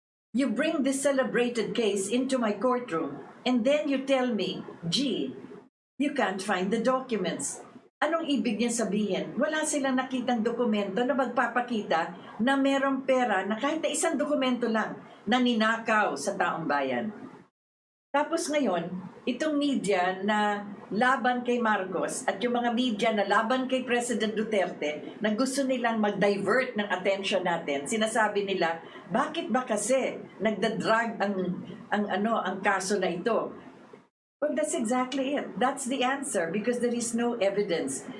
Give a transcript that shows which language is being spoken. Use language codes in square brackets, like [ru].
[en] You bring this celebrated case into my courtroom and then you tell me, gee, you can't find the documents. [tl] Anong ibig niya sabihin? Wala silang nakitang dokumento na magpapakita na merong pera na kahit na isang dokumento lang na ninakaw sa taong bayan. Tapos ngayon, itong media na laban kay Marcos at yung mga media na laban kay President Duterte na gusto nilang mag-divert ng attention natin, sinasabi nila, bakit ba kasi nagdadrag ang kaso na ito? [en] Well, that's exactly it. That's the answer because there is no evidence.